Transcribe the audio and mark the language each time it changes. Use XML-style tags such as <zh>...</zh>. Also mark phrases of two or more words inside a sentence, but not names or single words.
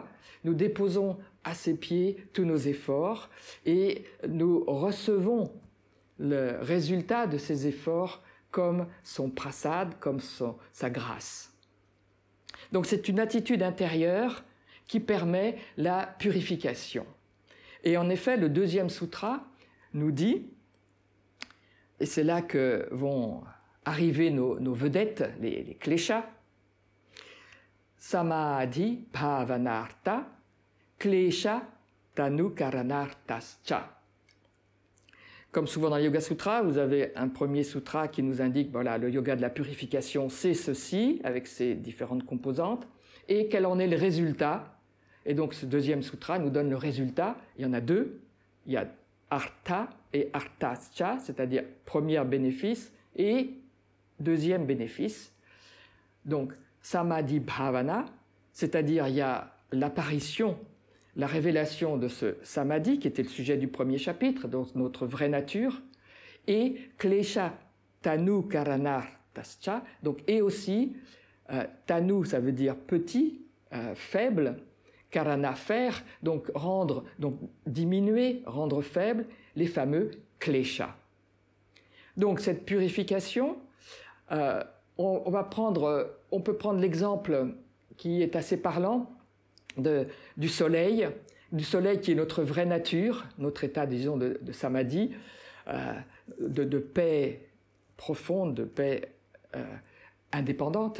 <fr>Nous déposons à ses pieds tous nos efforts et nous recevons le résultat de ces efforts comme son prasad, comme sa grâce. Donc c'est une attitude intérieure qui permet la purification. Et en effet, le deuxième sutra nous dit, et c'est là que vont arriver nos vedettes, les kleshas,</fr> <sa>Samadhi bhavanartha, klesha tanukaranartascha.</sa> <fr>Comme souvent dans le Yoga Sutra, vous avez un premier sutra qui nous indique, voilà, le yoga de la purification, c'est ceci, avec ses différentes composantes, et quel en est le résultat. Et donc ce deuxième sutra nous donne le résultat. Il y en a deux. Il y a artha et artascha, c'est-à-dire premier bénéfice et deuxième bénéfice. Donc</fr> <sa>samadhi bhavana,</sa> <fr>c'est-à-dire il y a l'apparition, la révélation de ce samadhi, qui était le sujet du premier chapitre, donc notre vraie nature, et</fr> <sa>klesha tanu karanartascha,</sa> <fr>donc et aussi tanu, ça veut dire petit, faible, karana faire, donc diminuer, rendre faible, les fameux klesha. Donc cette purification, on peut prendre l'exemple qui est assez parlant du soleil qui est notre vraie nature, notre état, disons, de samadhi, de paix profonde, de paix indépendante.</fr>